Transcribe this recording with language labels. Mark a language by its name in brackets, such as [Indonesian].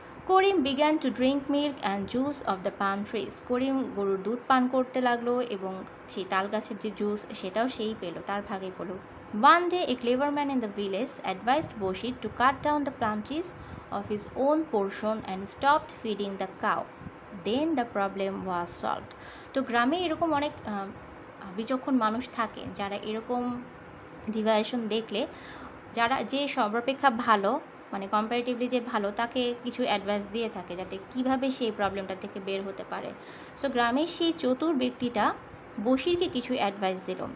[English] Karim began to drink milk and juice of the palm trees. [Bangla] করিম গরুর দুধ পান করতে লাগলো, এবং সেই তাল গাছের যে জুস সেটাও সেই পেলো, তার ভাগেই পেলো। [English] One day a clever man in the village advised Bashir to cut down the plum trees of his own portion and stopped feeding the cow. Then the problem was solved. [Bangla] তো গ্রামে এরকম অনেক বিচক্ষণ মানুষ থাকে যারা এরকম ডিভাইশন দেখলে, যারা যে সর্বাপেক্ষা ভালো, মানে কম্পারেটিভলি যে ভালো, তাকে কিছু অ্যাডভাইস দিয়ে থাকে যাতে কিভাবে সেই প্রবলেমটা থেকে বের হতে পারে। সো গ্রামের সেই চতুর ব্যক্তিটা বশিরকে কিছু অ্যাডভাইস দিল।